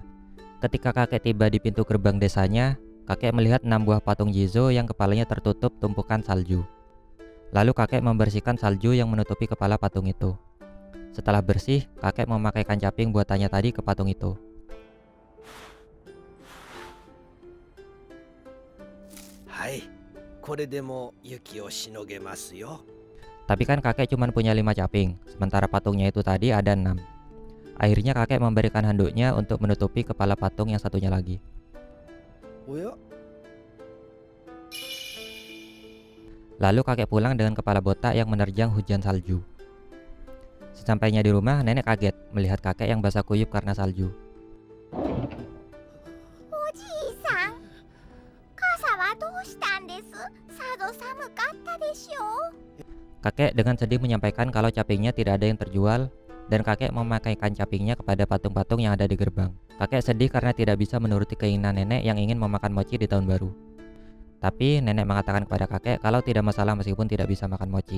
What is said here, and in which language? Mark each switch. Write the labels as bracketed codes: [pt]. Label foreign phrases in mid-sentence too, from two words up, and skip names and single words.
[id] Ketika kakek tiba di pintu gerbang desanya, kakek melihat 6 buah patung Jizo yang kepalanya tertutup tumpukan salju. Lalu kakek membersihkan salju yang menutupi kepala patung itu. Setelah bersih, kakek memakaikan caping buatannya tadi ke patung itu. [ja] Hai, これでも雪をしのげますよ。 [id] Tapi kan kakek cuma punya 5 caping, sementara patungnya itu tadi ada 6. Akhirnya kakek memberikan handuknya untuk menutupi kepala patung yang satunya lagi. [ja] おや、 [id] Lalu kakek pulang dengan kepala botak yang menerjang hujan salju. Sesampainya di rumah, nenek kaget melihat kakek yang basah kuyup karena salju. [ja] おじいさん、傘はどうしたんです？さぞ寒かったでしょう。 [id] Kakek dengan sedih menyampaikan kalau capingnya tidak ada yang terjual dan kakek memakaikan capingnya kepada patung-patung yang ada di gerbang. Kakek sedih karena tidak bisa menuruti keinginan nenek yang ingin memakan mochi di tahun baru. Tapi nenek mengatakan kepada kakek kalau tidak masalah meskipun tidak bisa makan mochi.